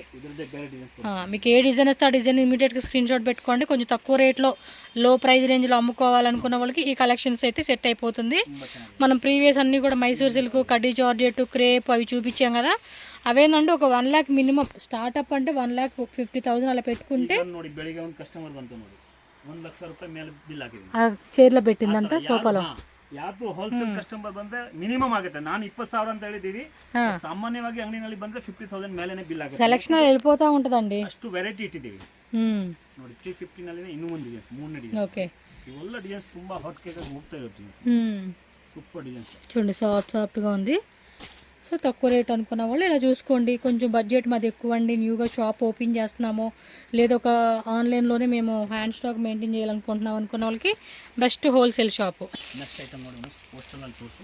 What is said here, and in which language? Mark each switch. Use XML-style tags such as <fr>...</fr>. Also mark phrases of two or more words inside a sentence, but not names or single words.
<te>మీకు ఏ డిజైన్ వస్తే ఆ డిజైన్ ఇమీడియట్గా స్క్రీన్ షాట్ పెట్టుకోండి. కొంచెం తక్కువ రేట్లో</te> <en>low price range</en> <te>అమ్ముకోవాలనుకున్న వాళ్ళకి ఈ కలెక్షన్స్ అయితే సెట్ అయిపోతుంది. మనం ప్రీవియస్ అన్నీ కూడా మైసూర్ సిల్క్, కడ్డీ జార్జెట్, క్రేప్ అవి చూపించాం కదా. అవేనండి ఒక 1 lakh మినిమం స్టార్ట్అప్ అంటే 1,50,000 అలా పెట్టుకుంటే</te> <kn>ನೋಡಿ ಬೆಳಿಗ್ಗೆ ಒಂದು ಕಸ್ಟಮರ್ ಬಂತು ನೋಡಿ 1 ಲಕ್ಷ ರೂಪಾಯಿ ಮೇಲೆ ಬಿಲ್ ಆಗಿದೆ.</kn> <te>ఆ చైర్లో పెట్టిందంట సోఫాలో.</te> <kn>ಯಾವುದು ಹೋಲ್ಸೇಲ್ ಕಸ್ಟಮರ್ ಬಂದ್ರೆ ಮಿನಿಮಮ್ ಆಗುತ್ತೆ. ನಾನು 20,000 ಅಂತ ಹೇಳಿದೀವಿ, ಸಾಮಾನ್ಯವಾಗಿ ಅಂಗಡಿನಲ್ಲಿ ಬಂದ್ರೆ 50,000 ಮೇಲೆನೆ ಬಿಲ್ ಆಗುತ್ತೆ.</kn> <te>సెలక్షన్ వెళ్ళిపోతూ ఉంటుందండి.</te> <kn>ಅಷ್ಟು ವೆರೈಟಿ ಇಟ್ಟಿದ್ದೀವಿ ನೋಡಿ. 350 ನಲ್ಲಿ ಇನ್ನೂ ಒಂದು ಡಿಸೈನ್ಸ್, 3 ಡಿಸೈನ್ಸ್.</kn> <te>ఓకే,</te> <kn>ಇವೆಲ್ಲ ಡಿಸೈನ್ಸ್ ತುಂಬಾ</kn> <en>hot cake</en> <kn>ಆಗಿ ಹೋಗ್ತಾ ಇರುತ್ತೆ.</kn> <en>super designs</en> <te>చూడండి సాఫ్ట్గా ఉంది. సో తక్కువ రేట్ అనుకున్న వాళ్ళు ఇలా చూసుకోండి. కొంచెం బడ్జెట్ మాది ఎక్కువ అండి, న్యూగా షాప్ ఓపెన్ చేస్తున్నాము, లేదా ఒక ఆన్లైన్లోనే మేము</te> <en>hand stock maintain</en> <te>చేయాలనుకుంటున్నాం అనుకున్న వాళ్ళకి</te> <en>best wholesale shop.</en> <te>నెక్స్ట్ ఐటమ్ ನೋಡಿ పోస్టర్ನಲ್ಲಿ ತೋರಿಸಿ.</te>